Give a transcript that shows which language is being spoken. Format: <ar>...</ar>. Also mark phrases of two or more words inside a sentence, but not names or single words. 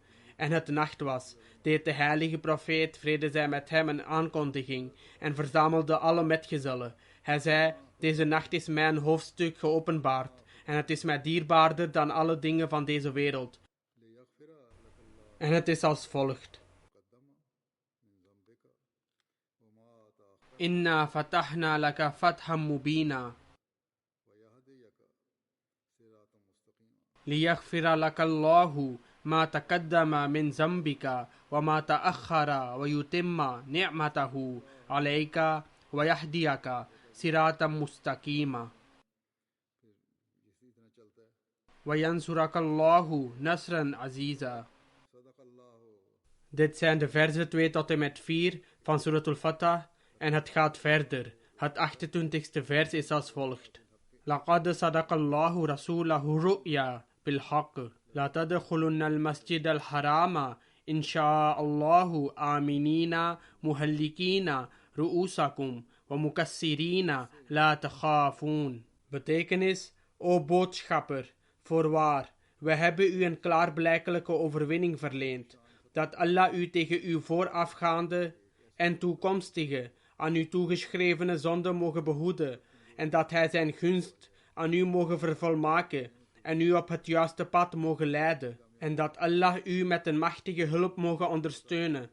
<nl>En het nacht was, deed de heilige profeet, vrede zij met hem, een aankondiging en verzamelde alle metgezellen. Hij zei, deze nacht is mij een hoofdstuk geopenbaard en het is mij dierbaarder dan alle dingen van deze wereld. En het is als volgt.</nl> <ar>إنا فتحنا لك فتحا مبينا. ليغفر لك الله ما تقدم من ذنبك وما تأخر ويتم نعمته عليك ويهديك صراطا مستقيما وينصرك الله نصرا عزيزا.</ar> <nl>Dit zijn de verzen 2 tot en met 4 van Surat al-Fatah en het gaat verder. Het 28ste vers is als volgt.</nl> <ar>لقد صدق الله رسوله الرؤيا بالحق لا تدخلن المسجد الحرام إن شاء الله آمنين مهلكين رؤوسكم ومكسرين لا تخافون.</ar> <nl>Betekenis: O boodschapper, voorwaar, wij hebben u een klaarblijkelijke overwinning verleend, dat Allah u tegen uw voorafgaande en toekomstige, aan u toegeschrevene zonden mogen behoeden, en dat hij zijn gunst aan u mogen vervolmaken en u op het juiste pad mogen leiden, en dat Allah u met een machtige hulp mogen ondersteunen.</nl>